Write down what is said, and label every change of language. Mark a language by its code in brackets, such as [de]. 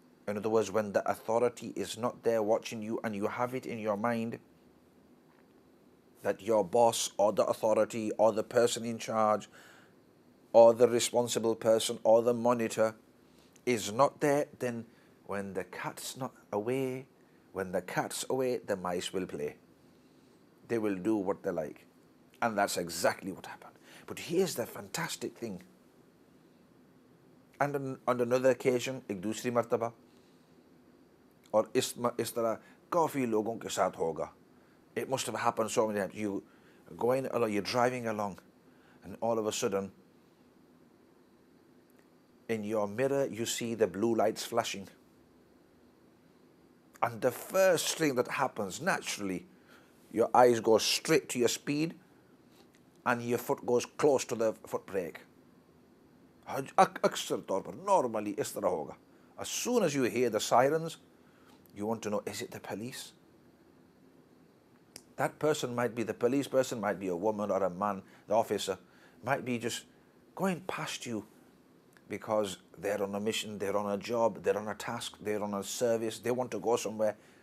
[en] In other words, when the authority is not there watching you and you have it in your mind that your boss or the authority or the person in charge or the responsible person or the monitor is not there, then when the cat's not away, when the cat's away, the mice will play. They will do what they like. And that's exactly what happened. But here's the fantastic thing. And on another occasion, [hi] एक दूसरी मर्तबा, और इस तरह काफ़ी लोगों के साथ होगा. [en] It must have happened so many times. You're driving along, and all of a sudden, in your mirror, you see the blue lights flashing. And the first thing that happens, naturally, your eyes go straight to your speed, and your foot goes close to the foot brake. [hi] अक्सर तौर पर, normally इस तरह होगा. [en] As soon as you hear the sirens, you want to know, is it the police? That person might be the police person, might be a woman or a man, the officer, might be just going past you because they're on a mission, they're on a job, they're on a task, they're on a service, they want to go somewhere.